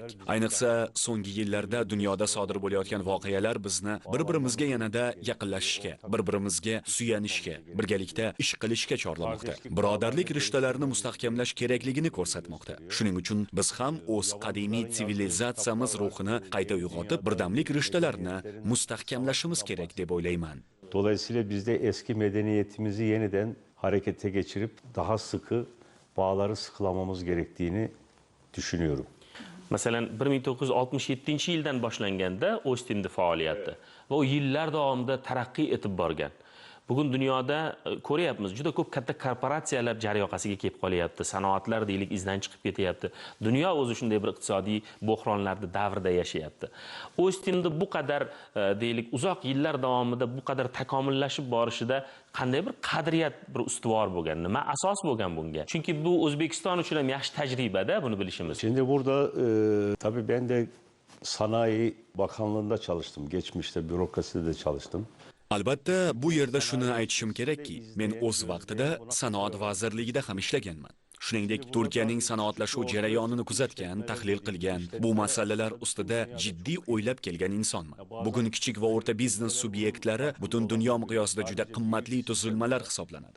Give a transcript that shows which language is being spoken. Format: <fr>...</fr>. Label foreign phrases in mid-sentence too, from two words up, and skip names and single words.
<uz>Ayniqsa so'nggi yillarda dunyoda sodir bo'layotgan voqealar bizni bir-birimizga yanada yaqinlashishga, bir-birimizga suyanishga, birgalikda ish qilishga chorlamoqda. Birodarlik rishtalarini mustahkamlash kerakligini ko'rsatmoqda. Shuning uchun biz ham o'z qadimiy sivilizatsiyamiz ruhini qayta uyg'otib, birdamlik rishtalarini mustahkamlashimiz kerak deb o'ylayman.</uz> <tr>Dolayısıyla biz de eski medeniyetimizi yeniden harekete geçirip daha sıkı bağları sıkılamamız gerektiğini düşünüyorum.</tr> <uz>Masalan, 1967-yildan boshlanganda Ostinning faoliyati va u yillar davomida taraqqiy etib borgan. Bugun dunyoda ko'ryapmiz, juda ko'p katta korporatsiyalar jar yoqasiga kelib qolyapti, sanoatlar deylik izdan chiqib ketyapti. Dunyo o'zi shunday bir iqtisodiy bo'hronlarda davrda yashayapti. Ostinning bu qadar deylik uzoq yillar davomida bu qadar takomillashib borishida qanday bir qadriyat bir ustuvor bo'lgan, nima asos bo'lgan bunga? Chunki bu O'zbekiston uchun ham yaxshi tajribada buni bilishimiz.</uz> <tr>Şimdi burada tabii ben de Sanayi Bakanlığı'nda çalıştım. Geçmişte bürokraside de çalıştım.</tr> <uz>Albatta, bu yerda shuni aytishim kerakki, men o'z vaqtida sanoat vazirligida ham ishlaganman. Shuningdek, Turkiyaning sanoatlashuv jarayonini kuzatgan, tahlil qilgan, bu masalalar ustida jiddiy o'ylab kelgan insonman. Bugun kichik va o'rta biznes subyektlari butun dunyo miqyosida juda qimmatli tuzilmalar hisoblanadi.</uz>